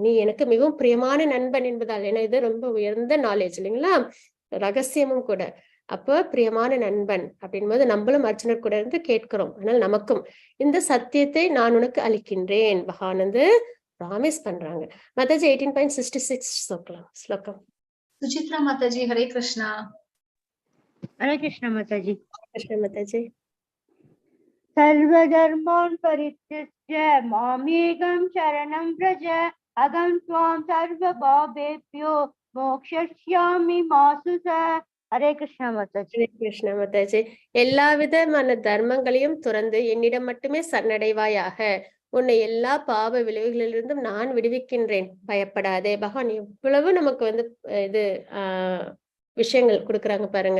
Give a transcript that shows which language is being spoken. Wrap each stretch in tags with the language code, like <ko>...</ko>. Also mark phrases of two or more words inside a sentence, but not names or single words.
<ta>நீ எனக்கு மிகவும் பிரியமான நண்பன் என்பதால், ஏன்னா இது ரொம்ப உயர்ந்த நாலேஜ் இல்லைங்களா, ரகசியமும் கூட. அப்போ பிரியமான நண்பன் அப்படின் போது நம்மளும் அர்ஜுனர் கூட இருந்து கேட்கிறோம். ஆனால் நமக்கும் இந்த சத்தியத்தை நான் உனக்கு அளிக்கின்றேன் பகவான் வந்து ப்ராமிஸ் பண்றாங்க. மத்தாஜி 18.66 ஸ்லோகம். Suchitra Mataji, Hare Krishna. हरे कृष्ण माताजी. கிருஷ்ண மத்தாஜி.</ta> <sa>सर्वधर्मान् परित्यज्य मामेकं शरणं व्रज अहं त्वां सर्वपापेभ्यो मोक्षयिष्यामि मा शुचः.</sa> <ta>हरे कृष्ण माताजी. ஹரே கிருஷ்ண மத்தாஜி. எல்லா விதமான தர்மங்களையும் துறந்து என்னிடம் மட்டுமே சரணடைவாயாக, உன்னை எல்லா பாவ விளைவுகளிலிருந்தும் நான் விடுவிக்கின்றேன், பயப்படாதே. பகவான் எவ்வளவு நமக்கு வந்து இது விஷயங்கள் கொடுக்குறாங்க பாருங்க.</ta>